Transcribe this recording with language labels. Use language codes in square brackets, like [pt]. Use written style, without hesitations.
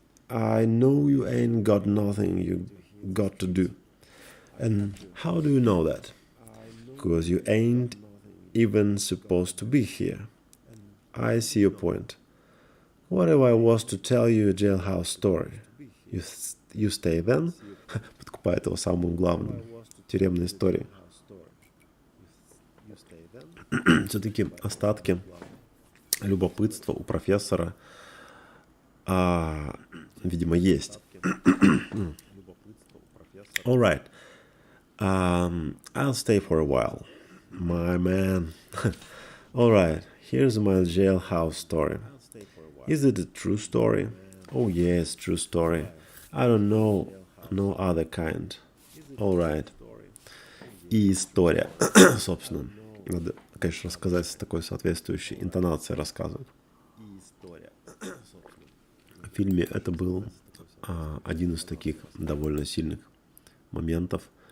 [en] I know you ain't got nothing you got to do. And how do you know that? Because you ain't even supposed to be here. I see your point. What if I was to tell you a jailhouse story? You stay then? [ru] Подкупает его самым главным. Тюремная история. Все-таки остатки любопытства у профессора, видимо, есть. [en] All right. I'll stay for a while. My man. All right. Here's my jailhouse story. Is it a true story? Oh yes, true story. I don't know no other kind. All right. [ru] И история, собственно. Надо, конечно, рассказать с такой соответствующей интонацией рассказывают. В фильме это был один из таких довольно сильных моментов.